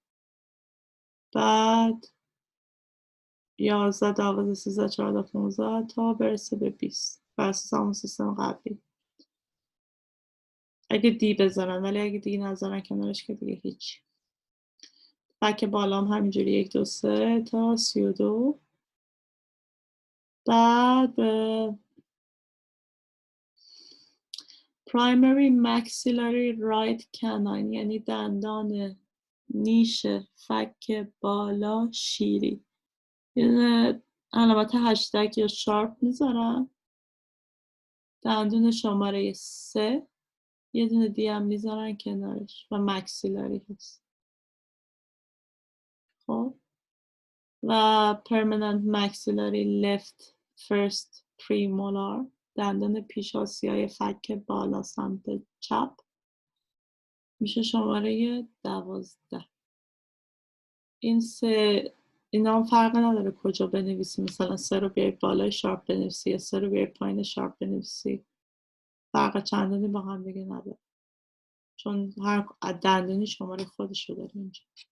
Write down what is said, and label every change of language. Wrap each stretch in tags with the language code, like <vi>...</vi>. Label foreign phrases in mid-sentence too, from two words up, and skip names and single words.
<fa>بعد 11 12 13 14 15 تا برسه به 20 بر اساس همون سیستم قبلی. اگه دی بذارن، ولی اگه دی نذارن کنارش که دیگه هیچ. فک بالا هم همینجوری 1 2 3 تا 32. بعد</fa> <en>primary maxillary right canine</en> <fa>یعنی دندان نیش فک بالا شیری. یه دونه علامت هشتگ یا شارپ میذارم، دندون شماره 3، یه دونه دی هم میذارن کنارش و مکسیلاری هست. خب و</fa> <en>permanent maxillary left first premolar</en> <fa>دندان پیش آسیای فک بالا سمت چپ میشه شماره 12. این سه اینا هم فرق نداره کجا بنویسی، مثلا 3 رو بیای بالای شارپ بنویسی یا 3 رو بیای پایین شارپ بنویسی، فرق چندانی با هم دیگه نداره، چون هر دندونی شماره خودش رو داره اینجا.</fa>